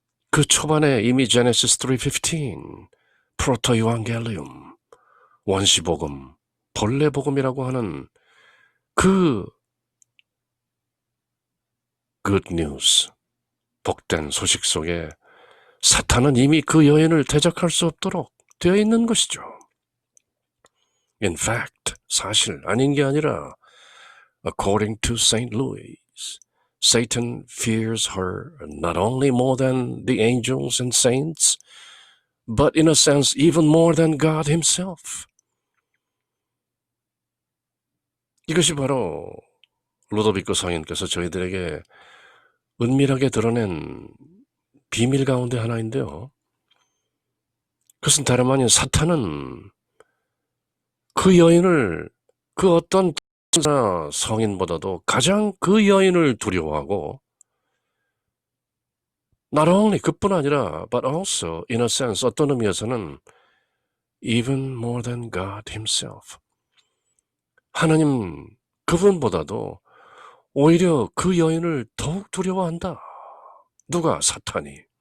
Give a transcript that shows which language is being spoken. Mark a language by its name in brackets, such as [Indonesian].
[Korean] 그 초반에 이미 Genesis 3:15, 프로토유앙겔리움, 원시복음, 본래복음이라고 하는 그 good news, 복된 소식 속에 사탄은 이미 그 여인을 대적할 수 없도록 되어 있는 것이죠. [English] In fact, 사실 아닌 게 아니라 according to St. Louis, Satan fears her not only more than the angels and saints, but in a sense even more than God himself. [Korean] 이것이 바로 루도비코 성인께서 저희들에게 은밀하게 드러낸 비밀 가운데 하나인데요. 그것은 다름 아닌 사탄은 그 여인을 그 어떤 성인보다도 가장 그 여인을 두려워하고, not only 그뿐 아니라 but also in a sense 어떤 의미에서는 even more than God himself, 하나님 그분보다도 오히려 그 여인을 더욱 두려워한다. 누가? 사탄이.